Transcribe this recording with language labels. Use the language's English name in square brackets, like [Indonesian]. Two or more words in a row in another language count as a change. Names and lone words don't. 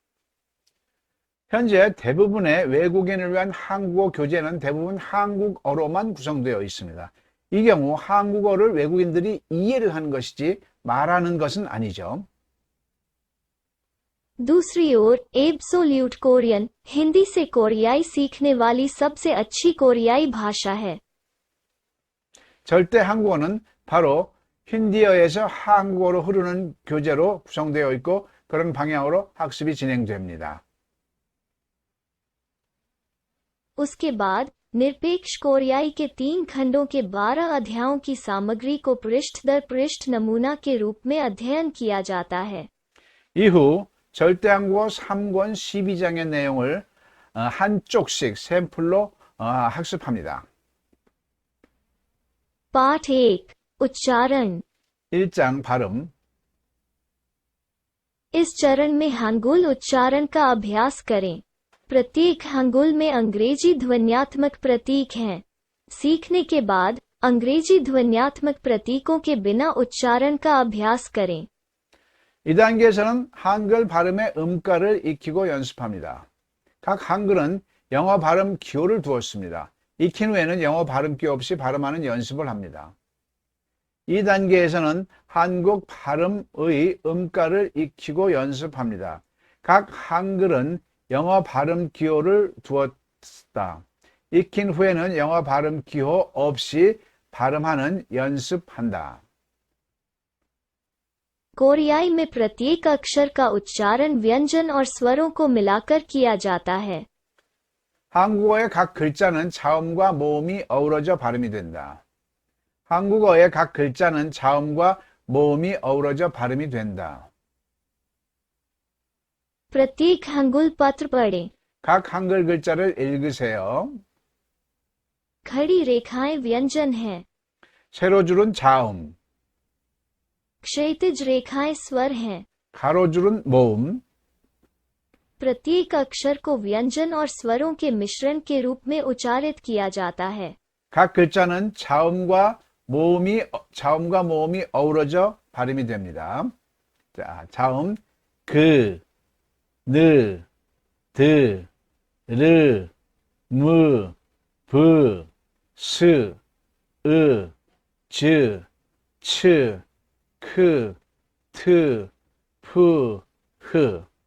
[Korean] 현재 대부분의 외국인을 위한 한국어 교재는 대부분 한국어로만 구성되어 있습니다. 이 경우 한국어를 외국인들이 이해를 하는 것이지 말하는 것은 아니죠. [Hindi] दूसरी ओर एब्सोल्यूट कोरियन हिंदी से कोरियाई सीखने वाली सबसे अच्छी कोरियाई भाषा है। [Korean] 절대 한국어는 바로 힌디어에서 한국어로 흐르는 교재로 구성되어 있고 그런 방향으로 학습이 진행됩니다. [Hindi] उसके बाद निरपेक्ष कोरियाई के 3 खंडों के 12 अध्यायों की सामग्री को पृष्ठ दर पृष्ठ नमूना के रूप में अध्ययन किया जाता है। [Korean] 이후 절대 한국어 3권 12장의 내용을 한 쪽씩 샘플로 학습합니다. [Hindi] पाठ 1 उच्चारण। [Korean] 1장 발음. [Hindi] इस चरण में हांगुल उच्चारण का अभ्यास करें। प्रत्येक हांगुल में अंग्रेजी ध्वन्यात्मक प्रतीक हैं। सीखने के बाद अंग्रेजी ध्वन्यात्मक प्रतीकों के बिना उच्चारण का अभ्यास करें। [Korean] 이 단계에서는 한글 발음의 음가를 익히고 연습합니다. 각 한글은 영어 발음 기호를 두었습니다. 익힌 후에는 영어 발음기 없이 발음하는 연습을 합니다. 이 단계에서는 한국 발음의 음가를 익히고 연습합니다. 각 한글은 영어 발음 기호를 두었다. 익힌 후에는 영어 발음 기호 없이 발음하는 연습한다. [Hindi] कोरियाई में प्रत्येक अक्षर का उच्चारण व्यंजन और स्वरों को मिलाकर किया जाता है. [Korean] 한국어의 각 글자는 자음과 모음이 어우러져 발음이 된다. 한국어의 각 글자는 자음과 모음이 어우러져 발음이 된다. [Hindi] प्रत्येक हंगुल पत्र पढ़ें. [Korean] 각 한글 글자를 읽으세요. [Hindi] खड़ी रेखाएं व्यंजन हैं. [Korean] 세로줄은 자음, [Hindi] क्षैतिज रेखाएं स्वर हैं. [Korean] 가로줄은 모음, [Hindi] प्रत्येक अक्षर को व्यंजन और स्वरों के मिश्रण के रूप में उच्चारित किया जाता है. [Korean] 각 글자는 자음과 모음이 어우러져 발음이 됩니다. 자, 자음 그, 느, 드, 르, 무, 브, 스, 으, 즈, 츠, 크, 트, 프, 흐.